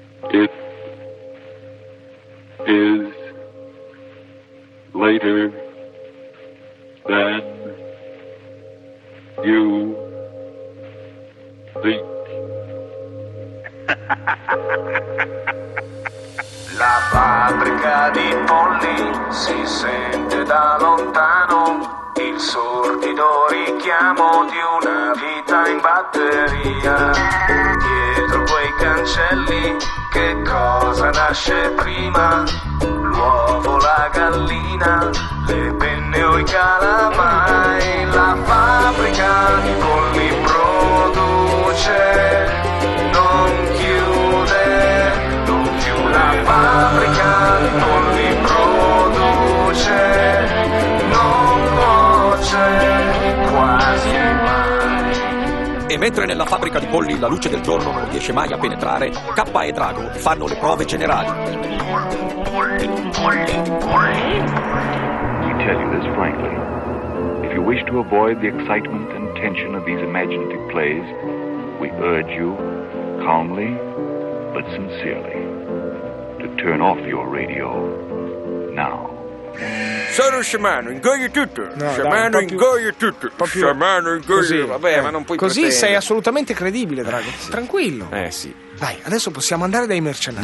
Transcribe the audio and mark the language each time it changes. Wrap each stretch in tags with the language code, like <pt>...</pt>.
<en>It is later than you think.</en> <it>La fabbrica di polli si sente da lontano, il sordido richiamo di una vita in batteria. Dietro quei cancelli che cosa nasce prima? L'uovo, la gallina, le penne o i calamai? La fabbrica di polli produce, non chiude, non più. La fabbrica di polli produce, non cuoce quasi mai. E mentre nella fabbrica di polli la luce del giorno non riesce mai a penetrare, Kappa e Drago fanno le prove generali.</it> <en>We tell you this frankly. If you wish to avoid the excitement and tension of these imaginative plays, we urge you, calmly but sincerely, to turn off your radio now.</en> <it>Sono sciamano, ingoia tutto. Sciamano, ingoia tutto. Sciamano, ingoia tutto. Vabbè, ma non puoi così pretendere. Sei assolutamente credibile, Drago. Sì. Tranquillo. Sì. Dai, adesso possiamo andare dai mercenari.</it>